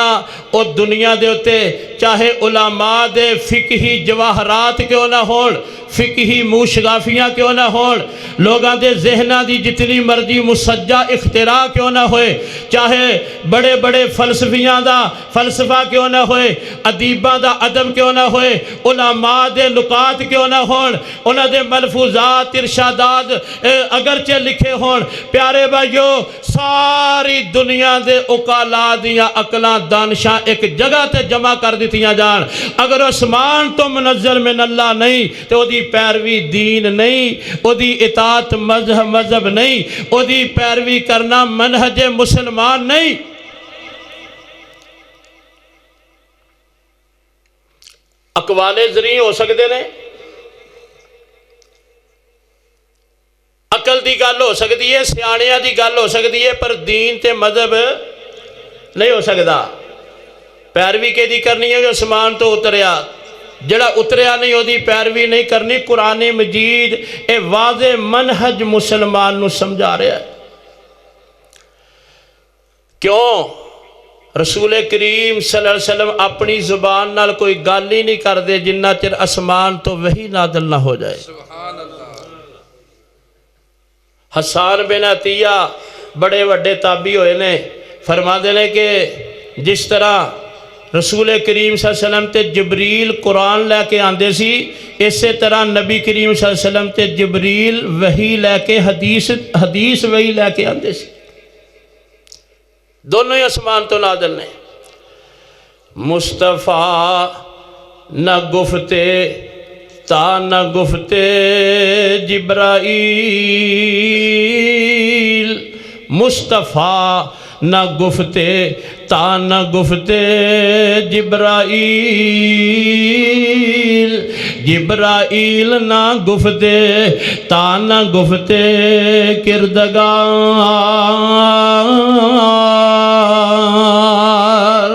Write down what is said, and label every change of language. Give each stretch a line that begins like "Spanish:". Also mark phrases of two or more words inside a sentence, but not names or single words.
Punjabi: او دنیا دے اتے چاہے علما دے فقہی جواہرات کیوں نہ ہون، فقہی موشگافیاں کیوں نہ ہون، لوگوں کے ذہنا کی جتنی مرضی مسجع اختراع کیوں نہ ہوئے، چاہے بڑے بڑے فلسفیاں کا فلسفہ کیوں نہ ہوئے، ادیباں کا ادب کیوں نہ ہوئے، علما دے نکات کیوں نہ ہون، انہاں دے ملفوظات ارشادات اگرچہ لکھے ہون. پیارے بھائیو، ساری دنیا کے عقلا دیاں عقلاں دانشاں اک جگہ تے جمع کر دتیاں جان. اگر آسمان تو
Arabic: منزل من الله
Punjabi: نہیں تو اودی پیروی دین نہیں، اودی اطاعت مذہب نہیں، اودی پیروی کرنا منہج مسلمان نہیں. اقوال زری ہو سکتے نے، عقل کی گل ہو سکتی ہے، سیانیاں کی گل ہو سکتی ہے، پر دین تے مذہب نہیں ہو سکتا. پیروی کہدی کرنی ہے جو آسمان تو اتریا، جڑا اتریا نہیں اودی پیروی نہیں کرنی. قرآن مجید اے واضح منہج مسلمان نوں سمجھا رہا ہے. क्यों? رسول کریم
Arabic: صلى الله عليه وسلم
Punjabi: اپنی زبان نال کوئی گل ہی نہیں کرتے جناں چر آسمان تو وحی نازل نہ ہو جائے. حسان بن عطیہ بڑے وڈے تابعی ہوئے نے، فرماتے نے کہ جس طرح رسول کریم
Arabic: صلى الله عليه وسلم
Punjabi: تے جبریل قرآن لے کے آندے سی، اس طرح نبی کریم
Arabic: صلى الله عليه وسلم
Punjabi: تے جبریل وحی لے کے حدیث وحی لے کے آندے سی. دونوں ہی آسمان تو نازل نے.
Persian: مصطفی نگفت تا نگفت جبرئیل، مصطفی نگفت تا نگفت جبرئیل، جبرئیل نگفت تا نگفت کردگار.